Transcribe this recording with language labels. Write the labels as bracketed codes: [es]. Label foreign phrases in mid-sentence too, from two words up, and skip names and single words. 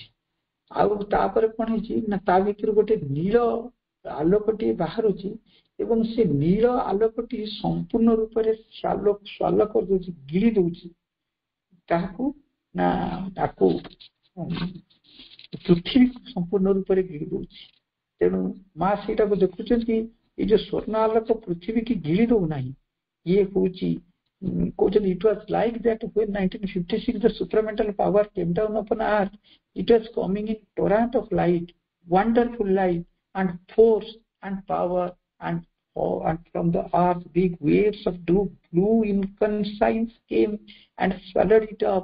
[or] ଆଉ ତାପରେ କଣ ହେଇଛି ନା ତା ଭିତରୁ ଗୋଟେ ନୀଳ ଆଲୋକଟିଏ ବାହାରୁଛି ଏବଂ ସେ ନୀଳ ଆଲୋକଟି ସମ୍ପୂର୍ଣ୍ଣ ରୂପରେ ସ୍ୱାଲ କରିଦଉଛି, ଗିଳି ଦଉଛି କାହାକୁ ନା ତାକୁ ପୃଥିବୀକୁ ସମ୍ପୂର୍ଣ୍ଣ ରୂପରେ ଗିଳି ଦଉଛି। ତେଣୁ ମା ସେଇଟାକୁ ଦେଖୁଛନ୍ତି ଏଇ ଯୋଉ ସ୍ୱର୍ଣ୍ଣ ଆଲୋକ ପୃଥିବୀ କି ଗିଳି ଦଉନାହିଁ। ଇଏ ହଉଛି କହୁଛନ୍ତି [en] it was like that when 1956 the supramental power came down upon earth it was coming in torrent of light, wonderful light and force and power and from the earth big waves of blue incandescence came and swallowed it up।